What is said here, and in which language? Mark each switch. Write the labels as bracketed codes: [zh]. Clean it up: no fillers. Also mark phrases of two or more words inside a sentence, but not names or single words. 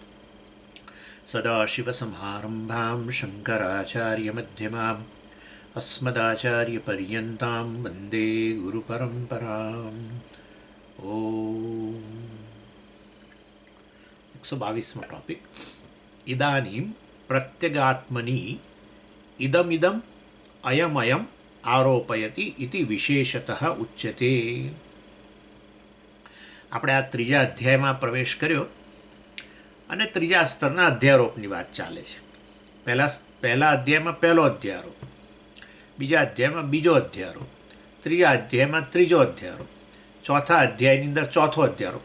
[sa] सदाशिवसमारम्भां शङ्कराचार्यमध्यमाम् अस्मदाचार्यपर्यन्तां वन्दे गुरुपरम्पराम्। ओम 122 टॉपिक। इदानीं प्रत्यगात्मनि इदमिदम् अयमयम् आरोपयति इति विशेषतः उच्यते। [gu] આપણે આ ત્રીજા અધ્યાયમાં પ્રવેશ કર્યો અને ત્રીજા સ્તરના અધ્યારોપની વાત ચાલે છે. પહેલા અધ્યાયમાં પહેલો અધ્યારોપ, બીજા અધ્યાયમાં બીજો અધ્યારોપ, ત્રીજા અધ્યાયમાં ત્રીજો અધ્યારોપ, ચોથા અધ્યાયની અંદર ચોથો અધ્યારોપ.